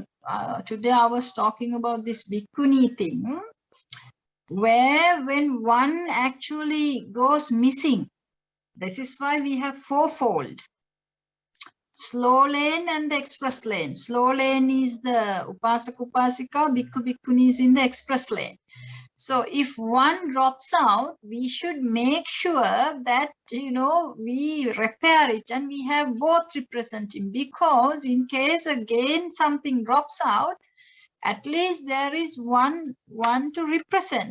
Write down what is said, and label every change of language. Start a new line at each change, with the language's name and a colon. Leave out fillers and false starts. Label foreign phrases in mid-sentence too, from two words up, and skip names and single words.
English: Today I was talking about this bhikkhuni thing, where when one actually goes missing, this is why we have fourfold. Slow lane and the express lane. Slow lane is the
Pali: upasaka upasika, bhikkhu bhikkhuni
English: is in the express lane. So if one drops out, we should make sure that, we repair it and we have both representing, because in case again something drops out, at least there is one to represent.